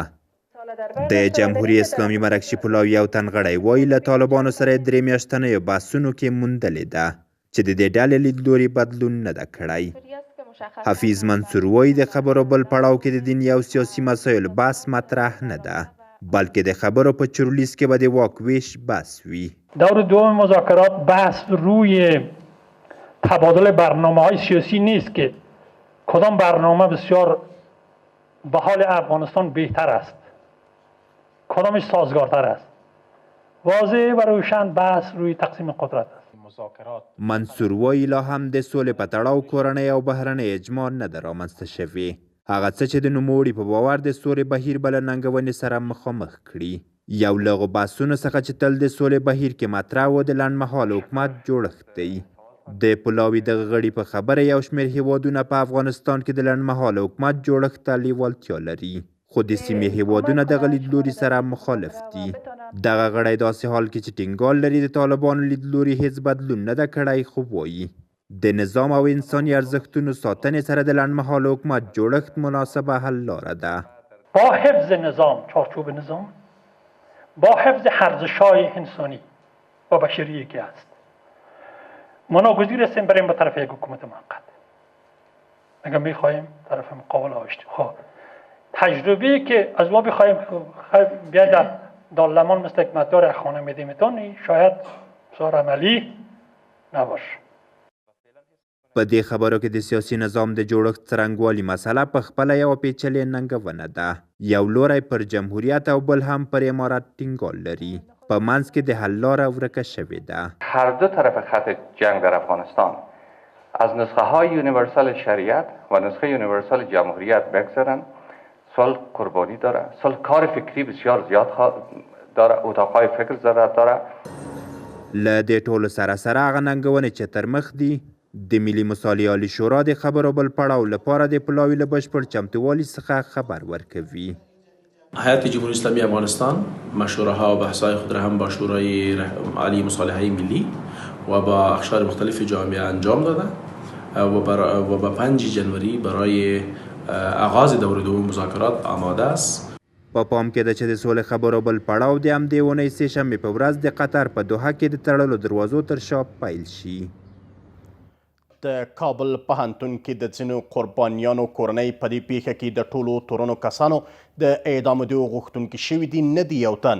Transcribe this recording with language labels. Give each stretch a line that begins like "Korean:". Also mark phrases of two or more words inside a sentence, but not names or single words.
Pashto: د جمهوریت اسلامي مرکچي پلاوي یو تن غړی وایي له طالبانو سره 3 میاشتنیو بحثونو کې موندلې ده چې د دې ډلې لیدلوري بدلون نه ده کړی. حفیظ منصور وایي د خبرو بل پړاو کې د دیني او سیاسي مسایلو بحث مطرح نه ده بلکې د خبرو په چورلیز کې به د واک ویش بحث وي.
Persian: دور دوم مذاکرات بحث روی تبادل برنامه‌های سیاسی نیست که کدام برنامه بسیار به حال افغانستان بهتر است، کدامش سازگارتر است. واضح و روشن بحث روی تقسیم قدرت است.
Pashto: منصور وایي لا هم د سولې په تړاو کورنۍ او بهرنۍ اجماع نه ده رامنځته شوې. هغه څه چې د نوموړي په باور د سولې بهیر به له ننګونې سره مخامخ کړي. یو له هغو بحثونو څخه چې تل د سولې بهیر کې مطرح و د لنډمهاله حکومت جوړښت دی. د پلاوي دغه غړي په خبره یو شمېر هیوادونه په افغانستان کې د لنډمهاله حکومت جوړښت ته لیوالتیا لري، خو د سیمې هیوادونه دغه لیدلوري سره مخالف دي. دغه غړی داسې حال کې چې ټینګار لري د طالبانو لیدلوري هیڅ بدلون نه ده کړی، خو وایي د نظام او انساني ارزښتونو ساتنې سره د لنډمهاله حکومت جوړښت مناسبه حل لاره ده.
Persian: با حفظ نظام، چارچوب نظام، با حفظ ارزش‌های انسانی و بشری که است، ما ناگزیر هستیم بریم به طرف یک حکومت موقت. اگر میخواهیم طرف مقابل آشتی، خب تجربه‌ای که از ما بخواهیم بیاید در دارالمان مثل یک مدار خانه میدیمتون، شاید بسیار عملی نباشه.
Pashto: په دې خبرو کې د سیاسي نظام د جوړښت څرنګوالي مسله په خپله یوه پیچلې ننګونه ده. یو لوری پر جمهوریت او بل هم پر امارت ټینګار لري. په منځ کې د حل لاره ورکه شوې ده.
Persian: هر دو طرف خط جنگ در افغانستان از نسخه های یونیورسال شریعت و نسخه یونیورسال جمهوریت بگذرن. صلح قربانی داره، صلح کار فکری بسیار زیاد داره، اتاقهای فکر ضرورت داره.
Pashto: له دې ټولو سره هغه ننګونې چې تر مخ دي د ملي مصالحې عالي شورا د خبرو بل پړاو لپاره د پلاوي له بشپړ چمتووالي څخه خبر ورکوي.
Persian: هیئت جمهوری اسلامی افغانستان مشوره ها و بحث های خود را هم با شورای عالی مصالحه ملی و با اقشار مختلف جامعه انجام داده و با 5 جنوری برای آغاز دور دوم مذاکرات آماده است.
Pashto: په پام کې ده چې د سولې خبرو بل پړاو د همدې اونۍ سه‌شنبې په ورځ د قطر په دوحه کې د تړلو دروازو تر شا پیل شي. د کابل پوهنتون کې د ځینو قربانیانو کورنۍ په دې پیښه کې د ټولو تورنو کسانو د اعدامېدو غوښتونکي شوي دي، نه دی یو تن.